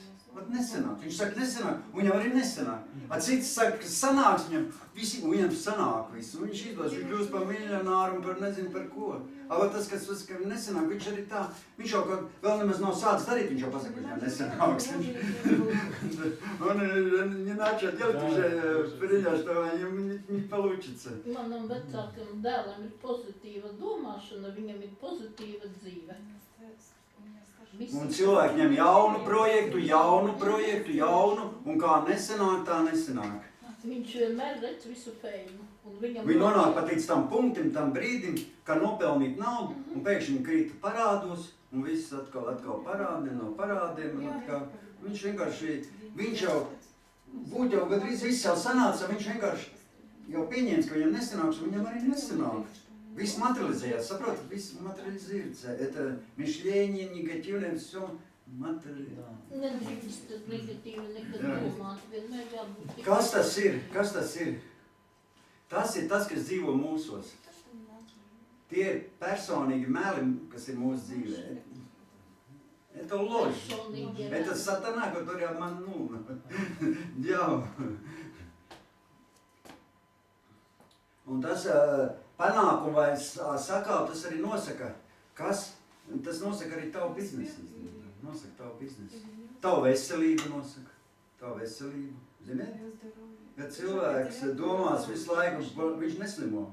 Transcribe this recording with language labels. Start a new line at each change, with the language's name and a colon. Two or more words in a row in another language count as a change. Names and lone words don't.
Latvian: Vat nesanāk. Viņš saka nesanāk, un viņam arī nesanāk. Cits saka, ka sanāks viņam sanāk visu. Viņš izdos, viņš kļūst par miljonāru un par nezinu par ko. Vat tas, kas nesanāk, viņš arī tā, viņš jau kaut vēl nemaz nav sācis darīt, viņš jau pasaka, ka viņam nesanāks.
Russian: Он не начал делать уже, принял, что не получится.
Latvian: Manam vecākam dēlam ir pozitīva domāšana, viņam ir pozitīva dzīve. Un cilvēki ņem jaunu projektu, un kā nesanāk, tā nesanāk. Viņš vienmēr redz visu pēļņu. Viņi nonāk pat līdz tam punktam, tam brīdim, kā nopelnīt naudu, un pēkšņi krīt parādos, un viss atkal parādiem, no parādiem. Viņš vienkārši, viņš jau, būtu jau gadrīz viss jau sanāca, viņš vienkārši jau pieņēmis, ka viņam nesanāks, un viņam arī nesanāk. Viss материализуется, saprotat, viss материализуется.
Russian: Это мышление негативное, все материализуется.
Latvian: Nedrīkst negatīvi nekad domāt, vienmēr jābūt. Kas tas ir? Kas tas ir? Tas ir tas, kas dzīvo mūsos. Tie ir personīgi meli, kas ir mūsu dzīvē.
Russian: Это ложь. Это сатана, который обманул. Дьявол.
Latvian: Un tas panākumu vai sakāv, tas arī nosaka, kas? Tas nosaka arī tavu biznesu. Nosaka tavu biznesu. Tavu veselību nosaka. Tavu veselību. Ziniet? Ja cilvēks domās visu laiku, viņš neslimo.